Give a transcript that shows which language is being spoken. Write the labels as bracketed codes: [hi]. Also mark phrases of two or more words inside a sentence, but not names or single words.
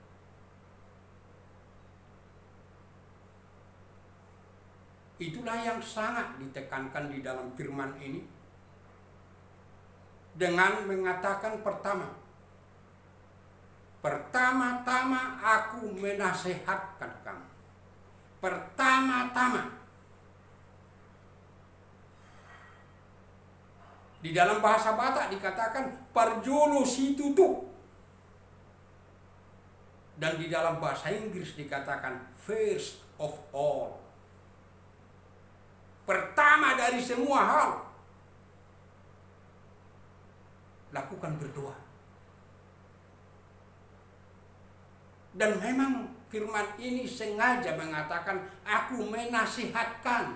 [id] Itulah yang sangat ditekankan di dalam firman ini, dengan mengatakan pertama-tama aku menasehatkan kamu. Pertama-tama. Di dalam bahasa Batak dikatakan [bbc] parjolo situtu. [id] Dan di dalam bahasa Inggris dikatakan [en] first of all. [id] Pertama dari semua hal, lakukan berdoa. Dan memang firman ini sengaja mengatakan aku menasihatkan.